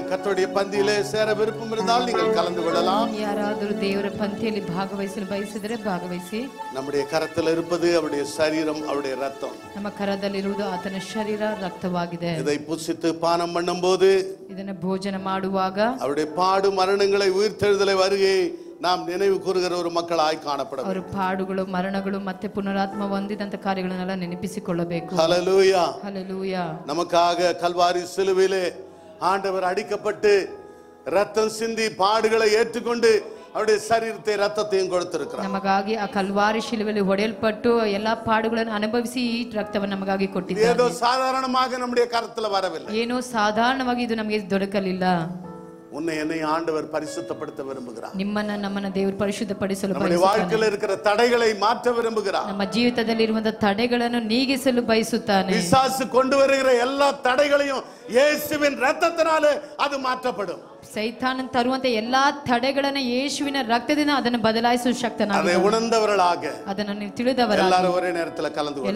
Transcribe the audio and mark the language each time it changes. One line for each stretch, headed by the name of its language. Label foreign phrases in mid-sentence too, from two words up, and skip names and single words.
Tamil: கர்த்தருடைய பந்தியிலே சேர விருப்பம் இருந்தால் நீங்கள் கலந்து கொள்ளலாம்.
Kannada: ಯಾರಾದರೂ ದೇವರ ಪಂಕ್ತಿಯಲ್ಲಿ ಭಾಗವಹಿಸಲು ಬಯಸಿದರೆ ಭಾಗವಹಿಸಿ.
Tamil: நம்முடைய கரத்தில் இருப்பது அவருடைய சரீரம், அவருடைய ரத்தம்.
Kannada: ನಮ್ಮ ಕರದಲ್ಲಿರುವುದು ಆತನ ಶರೀರ, ರಕ್ತವಾಗಿದೆ.
Tamil: இதை புசித்து பானம் பண்ணும்போது,
Kannada: ಇದನ್ನು ಭೋಜನ ಮಾಡುವಾಗ
Tamil: அவருடைய பாடு மரணங்களை உயிர்த்தெழுதலை வருகை நாம் நினைவு கூறுகிற ஒரு மக்களாய் காணப்படும்.
Kannada: ಅವರ ಪಾಡುಗಳು, ಮರಣಗಳು ಮತ್ತೆ ಪುನರಾತ್ಮ ಹೊಂದಿದಂತ ಕಾರ್ಯಗಳನ್ನೆಲ್ಲ ನೆನಪಿಸಿಕೊಳ್ಳಬೇಕು.
Tamil: ஹல்லேலூயா.
Kannada: ಹಲ್ಲೆಲೂಯಾ.
Tamil: நமக்காக கல்வாரி சிலுவையிலே ஆண்டவர் அடிக்கப்பட்டு ரத்தம் சிந்தி பாடுகளை ஏற்றுக்கொண்டு அவருடைய சரீரத்தை ரத்தத்தையும் கொடுத்திருக்கிறார்.
Kannada: ನಮಗಾಗಿ ಆ ಕಲ್ವಾರಿ ಶಿಲುಬೆಯಲ್ಲಿ ಹೊಡೆಯಲ್ಪಟ್ಟು ಎಲ್ಲಾ ಪಾಡುಗಳನ್ನು ಅನುಭವಿಸಿ ಈ ರಕ್ತವನ್ನು ನಮಗಾಗಿ ಕೊಟ್ಟಿದ್ದಾನೆ.
Tamil: ஏதோ சாதாரணமாக நம்முடைய கரத்துல வரவில்லை.
Kannada: ಏನೋ ಸಾಧಾರಣವಾಗಿ ಇದು ನಮಗೆ ದೊರಕಲಿಲ್ಲ.
Tamil: உன்னை என்னை ஆண்டவர் பரிசுத்தப்படுத்த விரும்புகிறார்.
Kannada: ನಿಮ್ಮನ್ನ ನಮ್ಮನ್ನ ದೇವರು ಪರಿಶುದ್ಧಪಡಿಸಲು
Tamil: நம்முடைய வாழ்க்கையில் இருக்கிற தடைகளை மாற்ற விரும்புகிறார்.
Kannada: ನಮ್ಮ ಜೀವಿತದಲ್ಲಿ ಇರುವಂತ ತಡೆಗಳನ್ನು ನೀಗಿಸಲು ಬಯಸುತ್ತಾನೆ.
Tamil: பிசாசு கொண்டு வருகிற எல்லா தடைகளையும் இயேசுவின் இரத்தத்தினாலே அது மாற்றப்படும்.
Kannada: ಸೈತಾನನ ತರುವಂತ ಎಲ್ಲಾ ತಡೆಗಳನ್ನು ಯೇಸುವಿನ ರಕ್ತದಿಂದ ಅದನ್ನು ಬದಲಾಯಿಸುವ ಶಕ್ತನಾಗಿದ್ದಾನೆ.
Tamil: அதை உணர்ந்தவர்களாக
Kannada: ಅದನ್ನು ನೀವು ತಿಳಿದವರಾಗಿ
Tamil: எல்லாரும் ஒரே நேரத்துல கலந்து கொள்ளுங்கள்.